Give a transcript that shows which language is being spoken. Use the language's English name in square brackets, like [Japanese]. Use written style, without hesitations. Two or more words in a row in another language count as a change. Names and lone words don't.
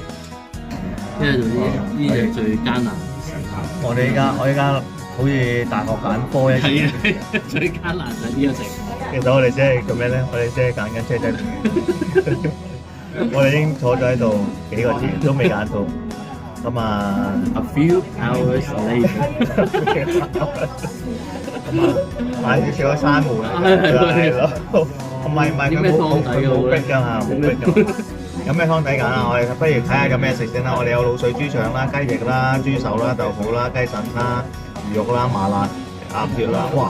[Cantonese] 呢度呢係最艱難嘅時候。我依家好似大學揀科一樣，最艱難就係呢個食。其實我哋即係做咩咧？我哋即係揀緊車仔麵，我哋已經坐咗喺度幾個字都未揀到。咁啊 [English] A few hours later， [Cantonese] 買少少閂門係咯，唔係佢冇逼㗎嚇，冇逼㗎。有咩湯底揀啊？我哋不如睇下有咩食先啦。我哋有滷水豬腸啦、雞翼啦、豬手啦、豆腐啦、雞腎啦、魚肉啦、麻辣鴨血啦，哇！